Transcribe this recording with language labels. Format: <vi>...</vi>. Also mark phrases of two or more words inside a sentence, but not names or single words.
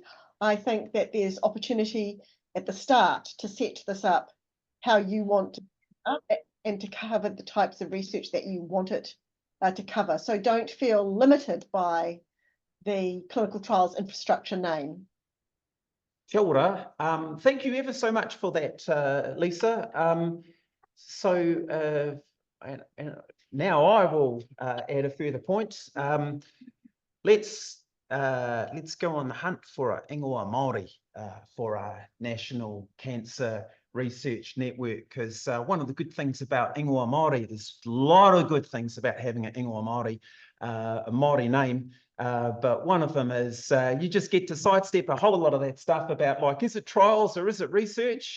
<en>I think that there's opportunity at the start to set this up how you want to and to cover the types of research that you want it to cover. So don't feel limited by the clinical trials infrastructure name.</en> <mi>Kia ora.</mi> <en>Thank you ever so much for that, Lisa. And now I will add a further point. Let's go on the hunt for a</en> <mi>ingoa Māori</mi> <en>for our National Cancer Research Network, because one of the good things about</en> <mi>ingoa Māori,</mi> <en>there's a lot of good things about having an</en> <mi>ingoa Māori,</mi> <en>a Māori name, but one of them is you just get to sidestep a whole lot of that stuff about, like, is it trials or is it research?</en>